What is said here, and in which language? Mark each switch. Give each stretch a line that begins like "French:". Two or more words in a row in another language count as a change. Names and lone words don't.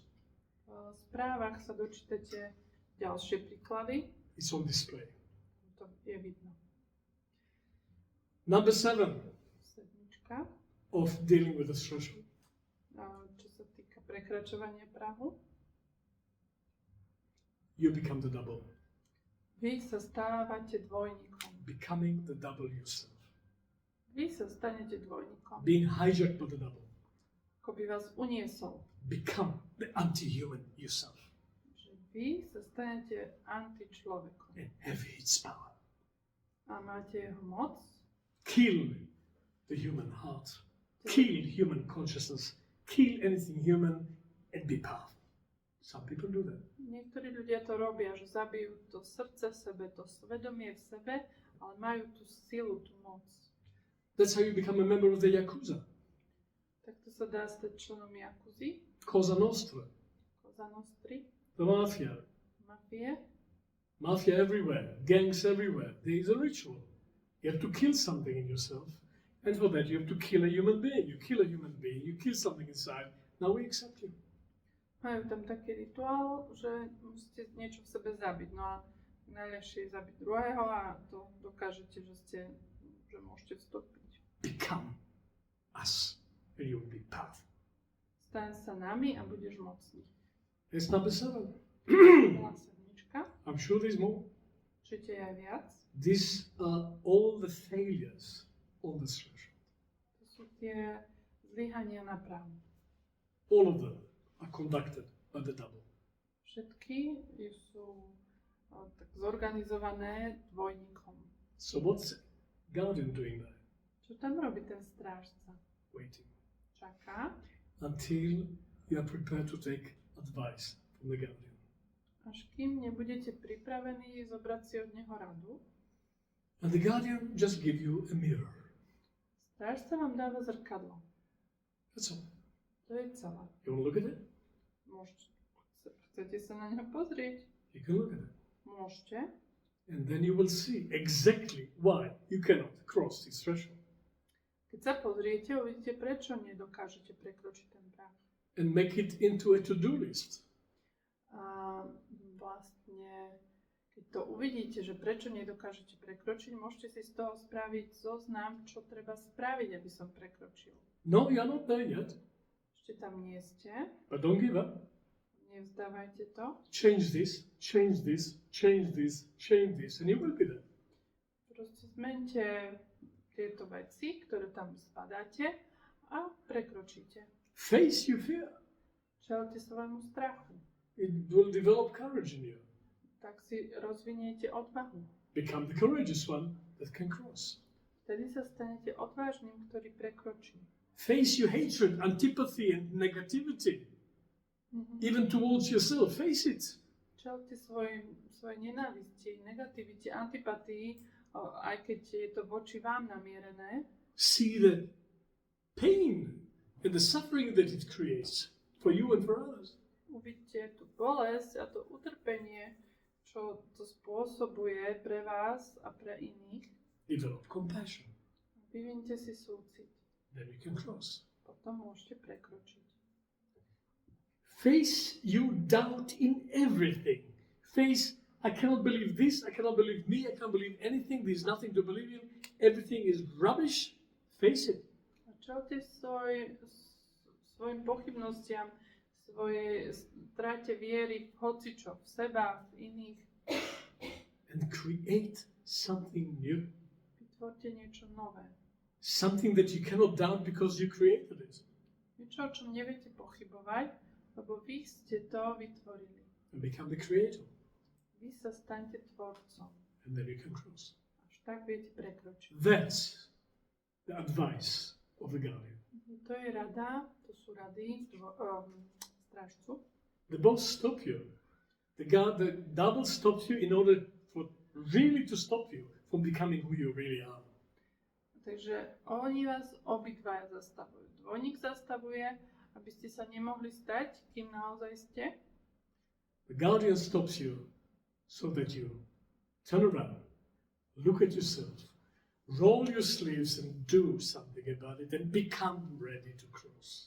Slovak: V správach sa dočítate ďalšie príklady.
English: It's on display.
Slovak: To je vidno.
English: Number 7
Slovak: Sedmička.
English: of dealing with the threshold.
Slovak: Čo sa týka prekračovania prahu.
English: You become the double.
Slovak: Vy sa stávate dvojníkom.
English: Becoming the double yourself.
Slovak: Vy sa stanete dvojníkom.
English: Being hijacked by the double.
Slovak: Ako by vás uniesol.
English: Become the anti-human yourself.
Slovak: Že vy sa stanete antičlovekom.
English: And have its power. A máte jeho moc. Kill the human heart. Kill human consciousness. Kill anything human and be powerful. Some people do that.
Slovak: Niektorí ľudia to robia, že zabijú to srdce v sebe, to svedomie v sebe, ale majú tú silu, tú moc.
English: That's how you become a member of the Yakuza.
Slovak: Takto sa dá stať členom Yakuzy,
English: Cosa Nostra.
Slovak: Cosa Nostri,
English: The mafia.
Slovak: mafie.
English: Mafia everywhere. Gangs everywhere. There is a ritual. You have to kill something in yourself. And for that you have to kill a human being. You kill a human being. You kill something inside. Now we accept you.
Slovak: Majú tam taký rituál, že musíte niečo v sebe zabiť. No a najľahšie je zabiť druhého a to dokážete, že môžete vstúpiť.
English: Become us. And you will be powerful.
Slovak: Staň sa nami a budeš mocný.
English: That's number 7.
Slovak: Bola sedmička.
English: I'm sure there's more.
Slovak: Určite je aj viac.
English: These are all the failures on this threshold.
Slovak: To sú tie zlyhania na prahu.
English: All of them are conducted by the double.
Slovak: Všetky sú tak zorganizované dvojníkom.
English: So what's Guardian doing there?
Slovak: Čo tam robí ten strážca?
English: Waiting.
Slovak: Čaká,
English: Until you are prepared to take advice from the Guardian.
Slovak: až kým nebudete pripravení zobrať si od neho radu.
English: And the Guardian just give you a mirror.
Slovak: Strážca vám dáva zrkadlo.
English: That's all.
Slovak: To je celé.
English: You want to look at it?
Slovak: Chcete sa na neho pozrieť?
English: You can look at it.
Slovak: Môžete.
English: And then you will see exactly why you cannot cross this threshold.
Slovak: Keď sa pozriete, uvidíte, prečo nedokážete prekročiť ten prah.
English: And make it into a to-do list.
Slovak: A vlastne, keď to uvidíte, že prečo nedokážete prekročiť, môžete si z toho spraviť zoznam, čo treba spraviť, aby som prekročil.
English: No, you're not there yet.
Slovak: Ešte tam nie ste.
English: But don't give up.
Slovak: Nevzdávajte to.
English: Change this, change this, change this, change this, and you will be there.
Slovak: Proste zmente tieto veci, ktoré tam spadáte a prekročíte.
English: Face your fear.
Slovak: Čelte svojmu strachu.
English: It will develop courage in you.
Slovak: Tak si rozviniete odvahu.
English: Become the courageous one that can cross.
Slovak: Vtedy sa stanete odvážnym, ktorý prekročí.
English: Face your hatred, antipathy, and negativity. Even towards yourself. Face it.
Slovak: Čelte svojej nenávisti, negativite, antipatii, aj keď je to voči vám namierené.
English: See the pain and the suffering that it creates for you and for others.
Slovak: Uvidíte tú bolesť a to utrpenie, čo to spôsobuje pre vás a pre iných.
English: Develop compassion.
Slovak: Vyvinte si súcit.
English: Then you can cross.
Slovak: Potom môžete prekročiť.
English: Face your doubt in everything. Face, I cannot believe this, I cannot believe me, I can't believe anything, there's nothing to believe in, everything is rubbish. Face it.
Slovak: A čelte svojim pochybnostiam, svojej strate viery v hocičo, v seba, v iných.
English: And create something new.
Slovak: Vytvorte niečo nové.
English: Something that you cannot doubt because you created it.
Slovak: Niečo, o čom neviete pochybovať, lebo vy ste to vytvorili.
English: And become the creator.
Slovak: Vy sa staňte tvorcom.
English: And then you can cross.
Slovak: Až tak viete prekročiť.
English: That's the advice of the Guardian.
Slovak: To je rada, to sú rady strážcu.
English: The boss stop you. The double stops you in order for really to stop you from becoming who you really are.
Slovak: Takže oni vás obidvaja zastavujú. Dvojník zastavuje, aby ste sa nemohli stať, kým naozaj ste.
English: The Guardian stops you so that you turn around, look at yourself, roll your sleeves and do something about it and become ready to cross.